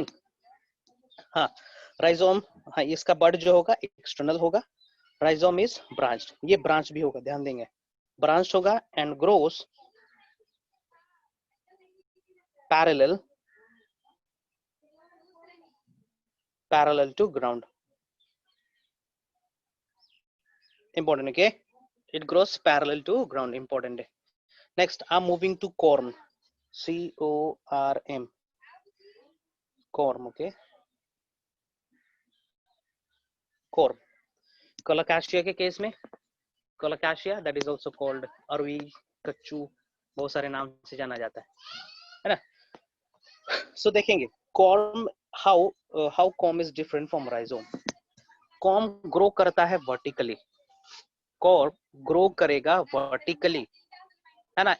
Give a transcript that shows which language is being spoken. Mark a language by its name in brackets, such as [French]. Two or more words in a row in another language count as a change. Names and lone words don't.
[Hindi] हाँ, राइजोम, हाँ इसका बर्ड जो होगा एक्सटर्नल होगा, [English] rhizome is branched, [Hindi] ये ब्रांच भी होगा, ध्यान देंगे, ब्रांच होगा [English] and grows parallel to ground. important, okay, it grows parallel to ground, important. Next I'm moving to corm, corm, corm, okay, corm। [Hindi] कोलोकाशिया के केस में, कोलोकाशिया [English] that is also called [Hindi] अरवी, कच्चू, बहुत सारे नाम से जाना जाता है ना। [English] सो देखेंगे कॉर्म, how corm is different from rhizome. [Hindi] कॉर्म ग्रो करता है वर्टिकली, कॉर्म ग्रो करेगा वर्टिकली, है ना।